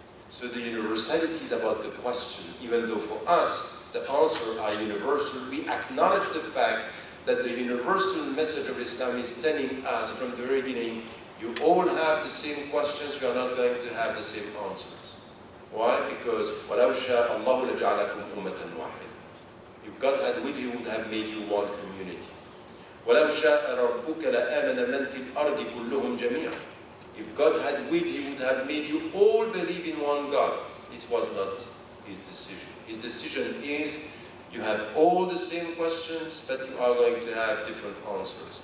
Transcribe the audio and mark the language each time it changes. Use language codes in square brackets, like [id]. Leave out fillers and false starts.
[en] So the universality is about the question, even though for us the answers are universal. We acknowledge the fact that the universal message of Islam is telling us from the very beginning, you all have the same questions, we are not going to have the same answers. Why? [ar] Because وَلَوْ شَاءَ اللَّهُ لَجَعَلَكُمْ أُمَّةً وَاحِدًا. [en] If God had will, He would have made you one community. [ar] وَلَوْ شَاءَ رَبُّكَ لَآمَنَ مَنْ فِي الْأَرْضِ كُلُّهُمْ جَمِيعًا. [en] If God had will, He would have made you all believe in one God. This was not His decision. His decision is, you have all the same questions, but you are going to have different answers.